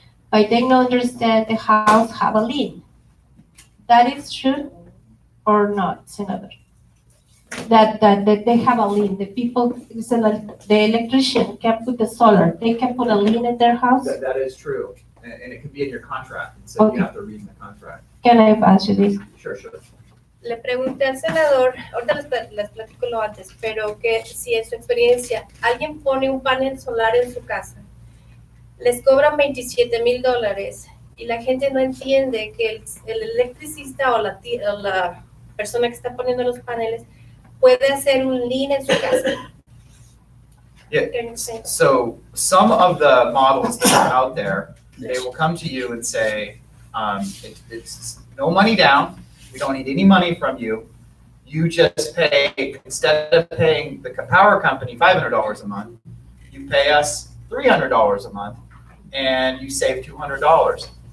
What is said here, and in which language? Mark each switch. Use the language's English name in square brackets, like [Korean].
[English] But they don't understand the house have a lien. That is true or not, Senator? That they have a lien. The people, the electrician can put the solar, they can put a lien in their house? That is true, and it could be in your contract, and so Okay. you have to read in the contract. Can I answer this? Sure. [Spanish] Le pregunté al senador, ahorita les platico lo antes, pero que si en su experiencia alguien pone un panel solar en su casa, les cobran $27,000 y la gente no entiende que el electricista o la persona que está poniendo los paneles puede hacer un lien en su casa. [English] Yeah. So some of the models that are out there, they will come to you and say, it's no money down. We don't need any money from you. You just pay, instead of paying the power company $500 a month, you pay us $300 a month, and you save $200.